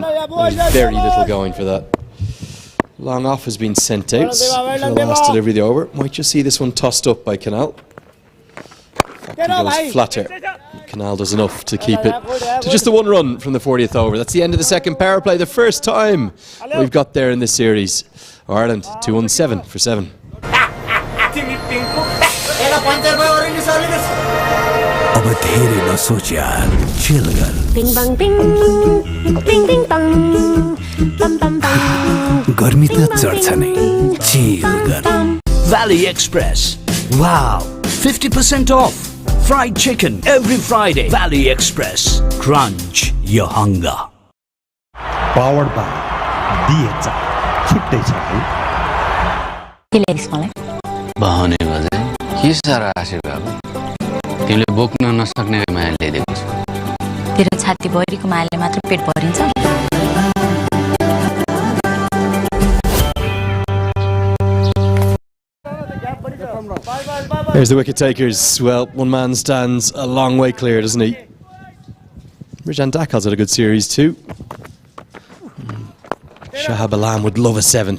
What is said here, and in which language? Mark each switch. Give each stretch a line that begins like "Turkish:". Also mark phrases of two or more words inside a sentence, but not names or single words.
English: There's very little going for that. Long off has been sent out for the last delivery of the over. Might just see this one tossed up by Canal. He goes flatter. Canal does enough to keep it to just the 1 run from the 40th over. That's the end of the second power play. The first time we've got there in this series. Ireland 217 for 7.
Nepali: अब धेरै नसोच यार, chill गर. Bing bang bing, bing bing bang, bam bam bam. गर्मी त चढ्छ नै, chill गर.
English: Valley Express. Wow, 50% off. Fried chicken every Friday. Valley Express. Crunch your hunger. Powered by DHI.
Nepali: छुट्टै छ है के ल्याइदिस् मलाई बहाउने बजे के सारा आशे बाबु तिमीले बोक्न नसक्ने माया ल्याइदिएको छु तेरो छाती भरिको मायाले मात्र पेट भरिन्छ
English: There's the wicket takers. Well, one man stands a long way clear, doesn't he? Rajan Dakal's had a good series too. Shahab Alam would love a seventh.